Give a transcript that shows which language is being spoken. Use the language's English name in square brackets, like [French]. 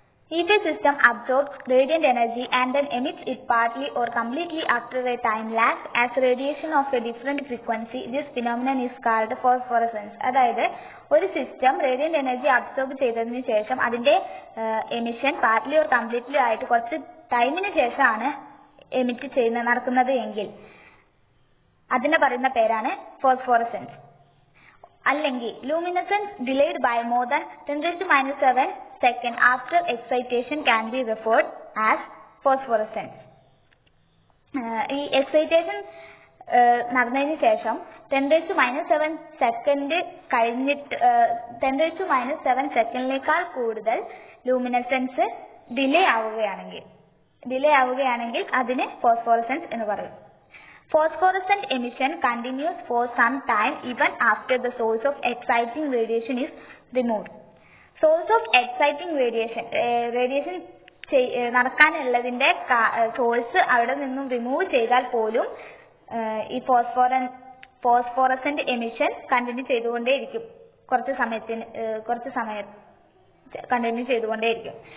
[English] If a system absorbs radiant energy and then emits it partly or completely after a time lag as radiation of a different frequency, this phenomenon is called phosphorescence. [Malayalam] അതായത് ഒരു system Radiant energy absorb ചെയ്തതിനു ശേഷം അതിന്റെ emission partly or completely ആയിട്ട് കുറച്ച് ടൈമിന് ശേഷമാണ് emit ചെയ്യുന്നത് നടക്കുന്നത് എങ്കിൽ അതിനെ പറയുന്ന പേരാണ് ഫോസ്ഫോറസൻസ്. [English] അല്ലെങ്കിൽ luminescence delayed by more than 10⁻⁷ second after excitation can be referred as phosphorescence. [Malayalam] ഈ എക്സൈറ്റേഷൻ നടന്നതിന് ശേഷം 10⁻⁷ സെക്കൻഡ് കഴിഞ്ഞിട്ട് 10⁻⁷ സെക്കൻഡിനേക്കാൾ കൂടുതൽ ലൂമിനസെൻസ് ഡിലേ ആവുകയാണെങ്കിൽ അതിന് ഫോസ്ഫോറസൻസ് എന്ന് പറയും. [English] Phosphorescent emission continues for some time even after the source of exciting radiation is removed. Source of exciting radiation [Malayalam] നടക്കാനുള്ളതിന്റെ source അവിടെ നിന്നും റിമൂവ് ചെയ്താൽ പോലും ഈ ഫോസ്ഫോറസന്റ് എമിഷൻ കണ്ടിന്യൂ ചെയ്തുകൊണ്ടേയിരിക്കും. കുറച്ച് സമയം കണ്ടിന്യൂ ചെയ്തുകൊണ്ടേയിരിക്കും.